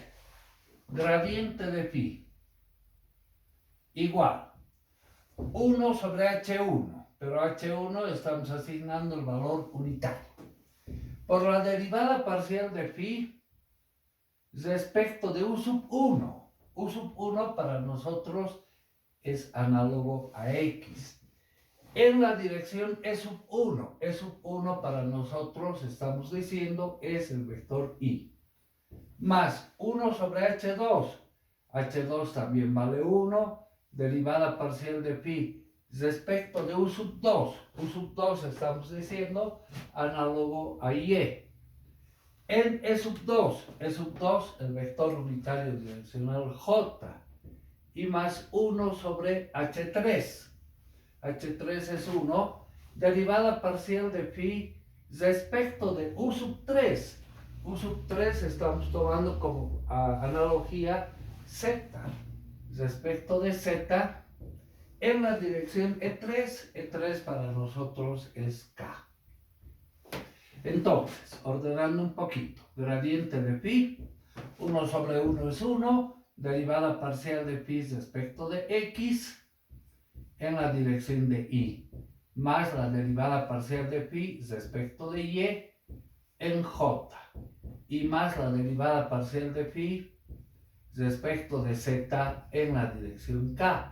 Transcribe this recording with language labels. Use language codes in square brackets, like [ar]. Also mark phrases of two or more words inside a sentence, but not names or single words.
[es] Gradiente de phi igual 1 sobre h1, pero h1 estamos asignando el valor unitario, por la derivada parcial de phi respecto de u sub 1. U sub 1 para nosotros es análogo a x. En la dirección E sub 1. E sub 1 para nosotros, estamos diciendo, es el vector y. Más 1 sobre h2. h2 también vale 1. Derivada parcial de phi respecto de u sub 2. U sub 2 estamos diciendo análogo a y. En E sub 2, el vector unitario direccional J, y más 1 sobre H3. H3 es 1, derivada parcial de phi respecto de U sub 3. U sub 3 estamos tomando como analogía Z, respecto de Z, en la dirección E3. E3 para nosotros es K. Entonces, ordenando un poquito, gradiente de phi, 1 sobre 1 es 1, derivada parcial de phi respecto de x en la dirección de y, más la derivada parcial de phi respecto de y en j, y más la derivada parcial de phi respecto de z en la dirección k.